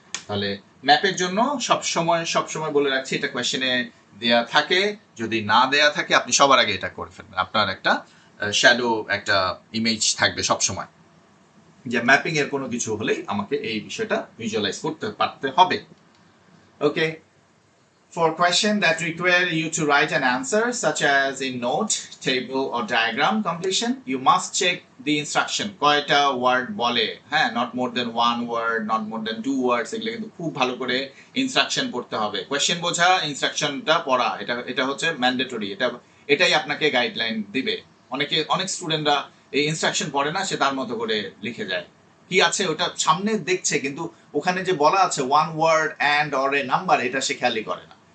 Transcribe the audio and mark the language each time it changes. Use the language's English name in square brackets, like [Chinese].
[Bangla] তাহলে ম্যাপের জন্য সবসময় বলে রাখছি, এটা কোয়েশ্চেনে দেয়া থাকে, যদি না দেয়া থাকে আপনি সবার আগে এটা করে ফেলবেন, আপনার একটা শ্যাডো একটা ইমেজ থাকবে সবসময়, যে ম্যাপিং এর কোনো কিছু হলেই আমাকে এই বিষয়টা ভিজুয়ালাইজ করতে পারতে হবে। [English] Okay, for question that require you to write an answer, such as in note, table or diagram completion, you must check the instruction. [Bangla] কয়টা ওয়ার্ড বলে, হ্যাঁ, [English] not more than one word, not more than two words, [Bangla] এগুলো কিন্তু খুব ভালো করে instruction পড়তে হবে। কোয়েশ্চেন বোঝা, ইনস্ট্রাকশনটা পড়া, এটা হচ্ছে ম্যান্ডেটরি, এটাই আপনাকে গাইডলাইন দিবে। অনেক স্টুডেন্টরা এই ইনস্ট্রাকশন পড়ে না, সে তার মতো করে লিখে যায়, কি আছে ওটা সামনে দেখছে, কিন্তু ওখানে যে বলা আছে one word and or a number, এটা সে খেয়ালই করে না।